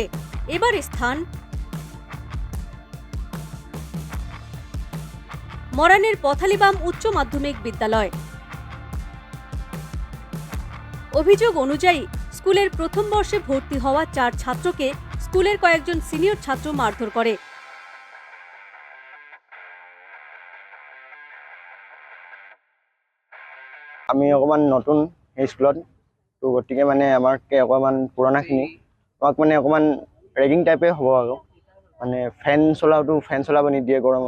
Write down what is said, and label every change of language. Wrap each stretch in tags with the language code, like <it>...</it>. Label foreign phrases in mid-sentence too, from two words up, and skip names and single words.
<bn>এবার স্থান মরানের পথালিবাম উচ্চ মাধ্যমিক বিদ্যালয়। অভিযোগ অনুযায়ী স্কুলের প্রথম বর্ষে ভর্তি হওয়া 4 ছাত্রকে স্কুলের কয়েকজন সিনিয়র ছাত্র মারধর করে।</bn> <as>আমি অকমান নতুন এই স্কুলত, তো গতিকে মানে আমাকে অকমান পুৰণাখিনি আমাক মানে অকমান ৰেগিং টাইপে হ'ব আৰু মানে ফেন চলাব নিদিয়ে গৰমত।</as>